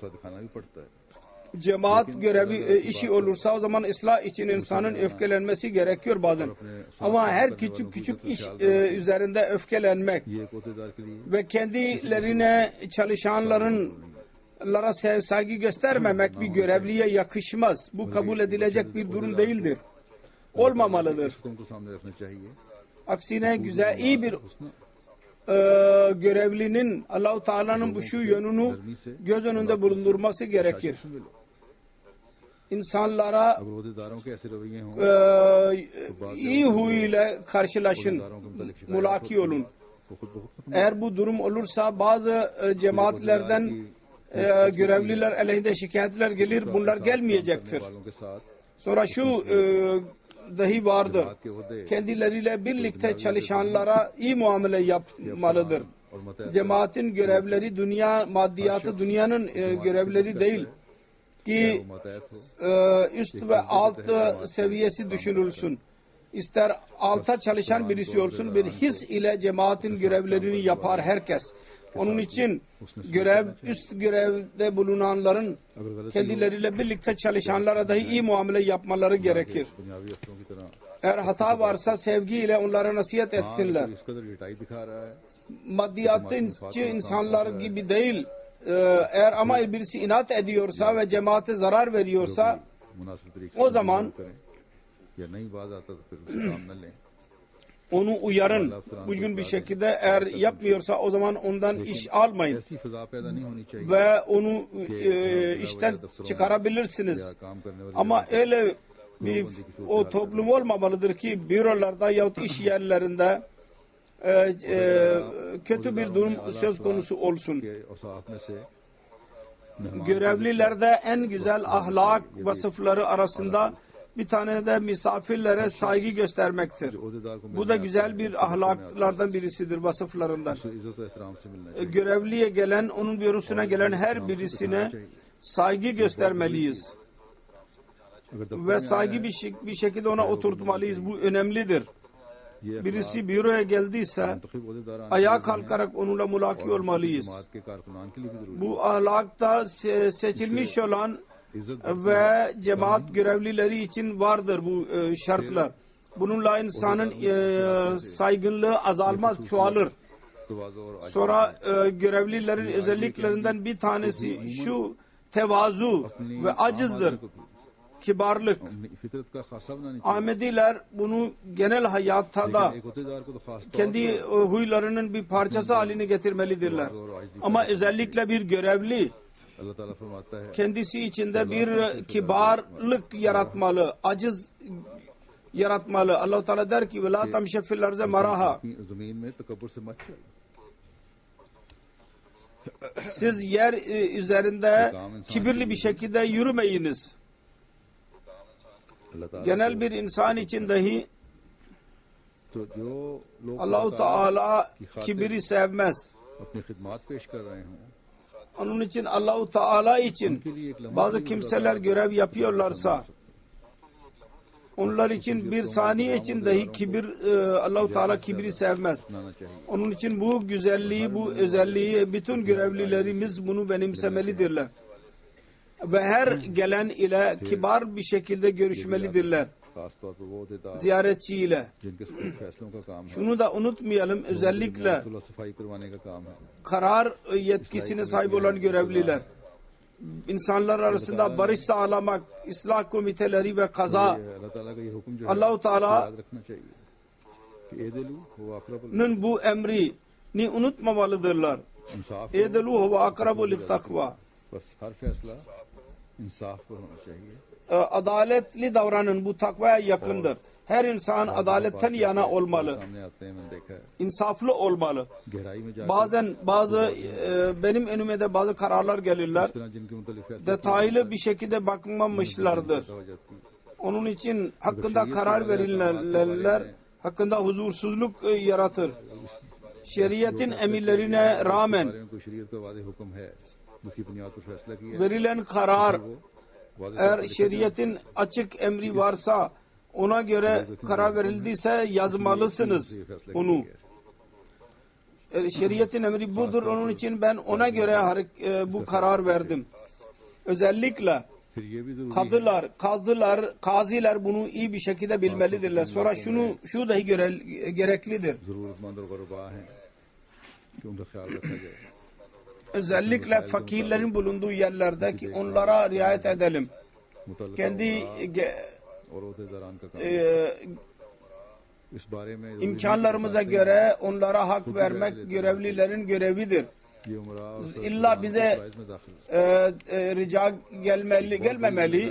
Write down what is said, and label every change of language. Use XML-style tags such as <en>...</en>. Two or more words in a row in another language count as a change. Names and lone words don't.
<tr>Cemaat görevi işi olursa o zaman ıslah için insanın öfkelenmesi gerekiyor bazen. Ama her küçük iş üzerinde öfkelenmek ve kendilerine çalışanların insanlara saygı göstermemek bir görevliye yakışmaz. Bu kabul edilecek bir durum değildir. Olmamalıdır.</tr> <ur>حکم کو سامنے رکھنا چاہیے.</ur> <tr>Aksine güzel, iyi bir görevlinin Allah-u Teala'nın bu şu yönünü göz önünde bulundurması gerekir. İnsanlara</tr> <ur>اگر عہدیداروں کے ایسے رویے ہوں</ur> <tr>iyi huyuyla karşılaşın,</tr> <ur>عہدیداروں کے متعلق شکایت</ur> <tr>mulaki olun.</tr> <ur>تو خود بہت ختم</ur> <tr>Eğer bu durum olursa bazı cemaatlerden görevliler aleyhinde şikayetler gelir, bunlar gelmeyecektir.</tr> <ur>والوں کے ساتھ</ur> <tr>Sonra şu dahi vardır. Kendileriyle birlikte çalışanlara iyi muamele yapmalıdır.</tr> <ur>اور ماتحت</ur> <tr>Cemaatin görevleri dünya maddiyatı dünyanın görevleri değil ki</tr> <ur>ماتحت ہو</ur> <tr>üst ve alt seviyesi düşünülsün. İster alta çalışan birisi olsun, bir his ile cemaatin görevlerini yapar herkes. Onun için üst görevde bulunanların kendileriyle birlikte çalışanlara dahi iyi muamele yapmaları gerekir.</tr> <ur>دنیاوی افسروں کی طرح</ur> <tr>Eğer hata varsa sevgiyle onlara nasihat etsinler.</tr> <ur>اس قدر رٹائی دکھا رہا ہے</ur> <tr>Maddiyatçı insanlar gibi değil. Eğer ama birisi inat ediyorsa ve cemaate zarar veriyorsa</tr> <ur>مناسب طریقے</ur> <tr>o</tr> <ur>से</ur> <tr>zaman</tr> <ur>کریں یا نہیں باز آتا تو پھر اس سے کام نہ لیں.</ur> <tr>onu uyarın. Uygun bir şekilde eğer yapmıyorsa o zaman ondan iş almayın.</tr> <ur>ایسی فضا پیدا نہیں ہونی چاہیے</ur> <tr>Ve onu işten çıkarabilirsiniz.</tr> <ur>یا کام کرنے والے</ur> <tr>Ama öyle bir o toplum olmamalıdır ki bürolarda yahut iş yerlerinde kötü bir durum söz konusu olsun.</tr> <ur>کے اوصاف میں سے مہمان</ur> <tr>Görevlilerde en güzel ahlak vasıfları arasında bir tane de misafirlere saygı göstermektir.</tr> <ur>عہدیدار کو</ur> <tr>Bu da güzel bir ahlaklardan birisidir, vasıflarından.</tr> <ur>عزت اور احترام سے ملنا چاہیے.</ur> <tr>Görevliye gelen, onun bürosuna gelen her birisine saygı göstermeliyiz.</tr> <ur>اگر دفتر</ur> <tr>Ve</tr> <ur>में</ur> <tr>saygı bir şekilde ona oturtmalıyız. Bu önemlidir.</tr> <ur>ये</ur> <tr>Birisi büroya geldiyse</tr> <ur>منتخب عہدیدار</ur> <tr>ayağa kalkarak onunla mulaki olmalıyız.</tr> <ur>جماعت کے کارکنان کے لیے بھی ضروری</ur> <tr>Bu ahlakta seçilmiş olan</tr> <ur>ہے۔ عزت</ur> <tr>ve cemaat görevlileri için vardır bu şartlar. Bununla insanın saygınlığı azalmaz, çoğalır.</tr> <ur>تواضع اور</ur> <tr>Sonra görevlilerin özelliklerinden bir tanesi şu tevazu ve acizdir, kibarlık.</tr> <ur>اپنی فطرت کا خاصہ بنانی چاہیے.</ur> <tr>Ahmediler bunu genel hayatta da</tr> <ur>ایک عہدیدار کو تو خاص طور</ur> <tr>kendi huylarının bir parçası haline getirmelidirler. Ama özellikle bir görevli</tr> <ur>اللہ تعالیٰ فرماتا ہے</ur> <tr>kendisi içinde bir kibarlık yaratmalı, aciz yaratmalı. Allah Teala der ki</tr> <ar>"ولا تمش في الأرض مرحا."</ar> <ur>اپنی زمین میں تکبر سے مت چل.</ur> <tr>Siz yer üzerinde kibirli bir şekilde yürümeyiniz.</tr> <ur>अल्लाह ताला</ur> <tr>Genel bir insan için dahi</tr> <ur>تو جو لوگ</ur> <tr>Allah-u Teala kibiri sevmez.</tr> <ur>اپنی خدمت پیش کر رہے ہوں</ur> <tr>Onun için Allah-u Teala için bazı kimseler görev yapıyorlarsa onlar için bir saniye için dahi kibir, Allah-u Teala kibri sevmez.</tr> <ur>اپنانا چاہیے.</ur> <tr>Onun için bu güzelliği, bu özelliği bütün görevlilerimiz bunu benimsemelidirler. Ve her gelen ile kibar bir şekilde görüşmelidirler.</tr> <ur>خاص طور پر وہ عہدیدار</ur> <tr>Ziyaretçiyle.</tr> <ur>جن کے سخت فیصلوں کا کام ہے,</ur> <tr>Şunu da unutmayalım, özellikle</tr> <ur>صلح صفائی کروانے کا کام ہے.</ur> <tr>karar yetkisine sahip olan görevliler. İnsanlar arasında barış sağlamak, ıslah komiteleri ve kaza</tr> <ur>یہ اللہ تعالیٰ کا یہ حکم جو ہے</ur> <tr>Allah-u Teala</tr> <ur>یاد رکھنا چاہیے کہ</ur> <ar>اعدلوا هو أقرب</ar> <tr>bu emrini unutmamalıdırlar.</tr> <ur>इंसाफ</ur> <ar>اعدلوا هو أقرب للتقوى.</ar> <ur>بس ہر فیصلہ انصاف پر ہونا چاہیے.</ur> <tr>Adaletli davranın, bu takvaya yakındır. Her insan adaletten yana olmalı.</tr> <ur>سامنے آتے ہیں، میں نے دیکھا ہے</ur> <tr>İnsaflı olmalı.</tr> <ur>گہرائی میں جا کر</ur> <tr>Bazen benim önüme de bazı kararlar gelirler.</tr> <ur>اس طرح جن کے متعلق فیصلے</ur> <tr>Detaylı bir şekilde bakmamışlardır.</tr> <ur>ہو جاتی ہے.</ur> <tr>Onun için hakkında karar verilenler hakkında huzursuzluk yaratır. Şeriatin emirlerine rağmen</tr> <ur>بارے میں کوئی شریعت کا وادے حکم ہے جس کی بنیاد پر فیصلہ کیا ہے,</ur> <tr>verilen karar</tr> <ur>وہ وادے</ur> <tr>eğer şeriatin açık emri varsa ona göre karar verildiyse yazmalısınız</tr> <ur>یہ فیصلہ</ur> <tr>onu.</tr> <ur>کیا ہے.</ur> <tr>Şeriatin emri budur, onun için ben ona göre bu karar verdim. Özellikle</tr> <ur>پھر یہ بھی ضروری</ur> <tr>kaziler bunu iyi bir şekilde bilmelidirler. Sonra şu dahi gereklidir.</tr> <ur>ضرورتمند اور غربا ہیں کہ ان کا خیال رکھا جائے.</ur> <tr>özellikle fakirlerin bulunduğu yerlerdeki onlara riayet edelim. Kendi imkanlarımıza göre onlara hak vermek görevlilerin görevidir. İlla bize rica gelmemeli.</tr>